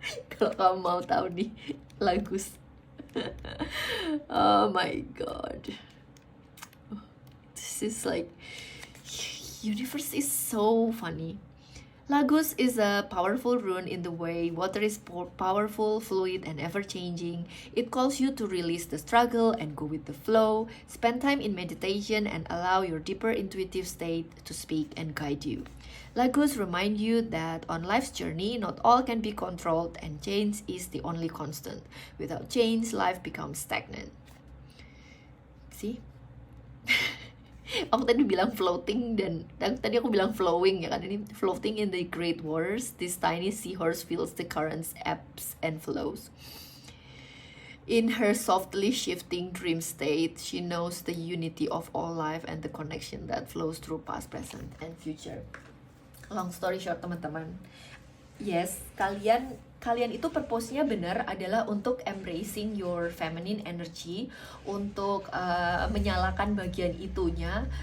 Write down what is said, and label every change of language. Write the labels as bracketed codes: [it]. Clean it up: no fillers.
[id] Kalau kamu mau tahu nih, Lagus. [en] Oh my god. This is like, universe is so funny. Lagus is a powerful rune in the way water is powerful, fluid, and ever-changing. It calls you to release the struggle and go with the flow. Spend time in meditation and allow your deeper intuitive state to speak and guide you. Lagus remind you that on life's journey, not all can be controlled and change is the only constant. Without change, life becomes stagnant. See? [id] Aku tadi bilang floating dan tadi aku bilang flowing ya kan, ini [en] floating in the great waters. This tiny seahorse feels the currents, ebbs and flows. In her softly shifting dream state, she knows the unity of all life and the connection that flows through past, present, and future. Long story short [id] teman-teman, yes, kalian itu purpose-nya benar adalah untuk [en] embracing your feminine energy, [id] untuk menyalakan bagian itunya.